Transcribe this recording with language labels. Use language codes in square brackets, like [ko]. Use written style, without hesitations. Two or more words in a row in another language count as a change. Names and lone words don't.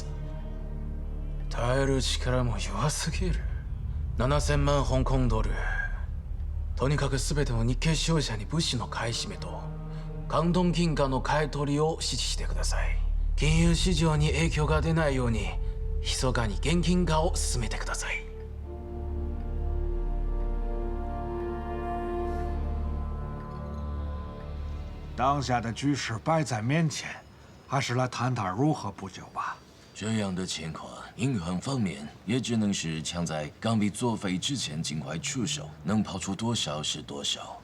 [ja] 耐える力も弱すぎる。7000万香港ドル。とにかく全ての日系商社に物資の買い占めと関東金貨の買い取りを指示してください。金融市場に影響が出ないように密かに現金化を進めてください。 [zh] 当下的局势摆在面前，还是来谈谈如何补救吧。这样的情况，银行方面也只能是抢在港币作废之前尽快出手，能跑出多少是多少。